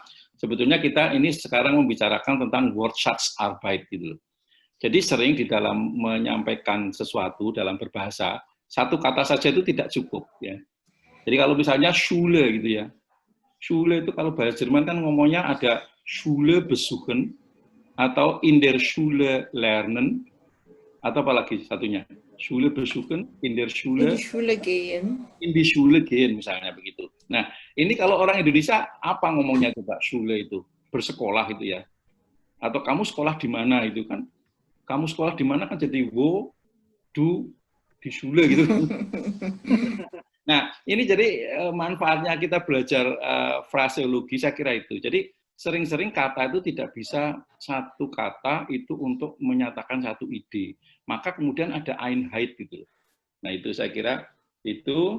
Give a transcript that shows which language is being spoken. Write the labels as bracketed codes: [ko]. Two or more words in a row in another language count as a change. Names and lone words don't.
[id] Sebetulnya kita ini sekarang membicarakan tentang Wortschatzarbeit gitu loh. Jadi sering di dalam menyampaikan sesuatu dalam berbahasa, satu kata saja itu tidak cukup ya. Jadi kalau misalnya Schule gitu ya. Schule itu kalau bahasa Jerman kan ngomongnya ada [de] Schule besuchen [id] atau [de] in der Schule lernen [id] atau apalagi satunya. [de] Schule besuchen, in der In die Schule, Schule gehen. in die Schule gehen, [id] misalnya begitu. Nah, ini kalau orang Indonesia apa ngomongnya coba? Schule itu bersekolah itu ya. Atau kamu sekolah di mana itu kan? Kamu sekolah di mana kan jadi [de] wo, du, [id] di Schule gitu. Nah, ini jadi manfaatnya kita belajar fraseologi, saya kira itu. Jadi sering-sering kata itu tidak bisa satu kata itu untuk menyatakan satu ide. Maka kemudian ada Einheit gitu. Nah, itu saya kira itu.